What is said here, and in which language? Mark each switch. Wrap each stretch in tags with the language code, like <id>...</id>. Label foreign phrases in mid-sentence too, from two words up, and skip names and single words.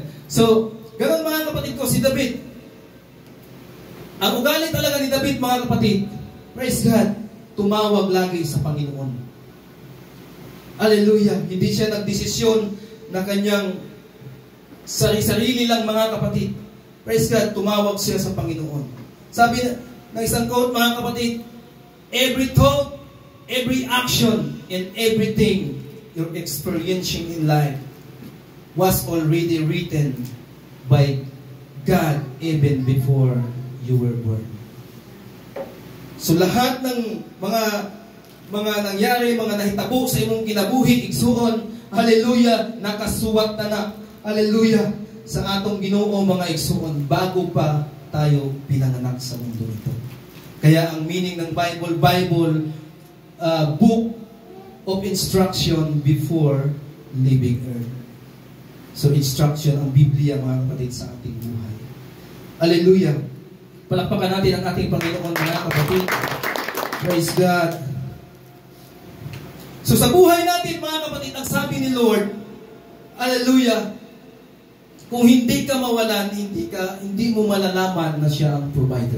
<tl>So, ganun, mga kapatid ko, si David. Ang ugali talaga ni David, mga kapatid,</tl> <en>praise God,</en> <tl>tumawag lagi sa Panginoon. Hallelujah. Hindi siya nagdesisyon na kanyang sarili lang, mga kapatid.</tl> <en>Praise God,</en> <tl>tumawag siya sa Panginoon. Sabi ng isang quote, mga kapatid,</tl> <en>every thought, every action, and everything you're experiencing in life was already written by God even before you were born.</en> <tl>So lahat ng mga nangyari,</tl> <ceb>mga nahitabo sa imong kinabuhi, igsuon, hallelujah, nakasuwat na, hallelujah, sa atong Ginoo, mga igsuon,</ceb> <tl>bago pa tayo pinanganak sa mundo ito. Kaya ang meaning ng Bible,</tl> <en>book of instruction before leaving earth.</en> <tl>So instruction, ang Biblia, mga kapatid, sa ating buhay. Hallelujah. Palakpakan natin ang ating Panginoon, mga kapatid.</tl> <en>Praise God.</en> <tl>So sa buhay natin, mga kapatid, ang sabi ni Lord, hallelujah, kung hindi ka mawalan, hindi mo malalaman na siya ang provider.</tl>